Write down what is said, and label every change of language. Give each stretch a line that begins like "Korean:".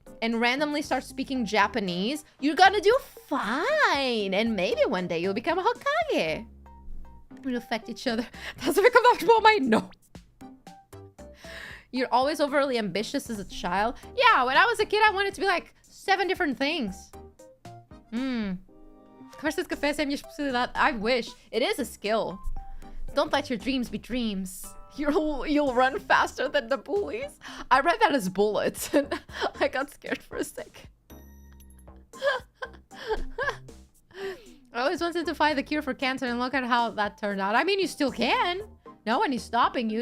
English: And randomly start speaking Japanese. You're gonna do fine. And maybe one day you'll become a Hokage. We'll affect each other. Does it become comfortable? No. You're always overly ambitious as a child. Yeah, when I was a kid, I wanted to be like 7 different things.
Portuguese: Conversas de café é a minha especialidade.
English: I wish. It is a skill. Don't let your dreams be dreams. You'll run faster than the bullies. I read that as bullets, and I got scared for a sec. I always wanted to find the cure for cancer, and look at how that turned out. I mean, you still can. No one is stopping you.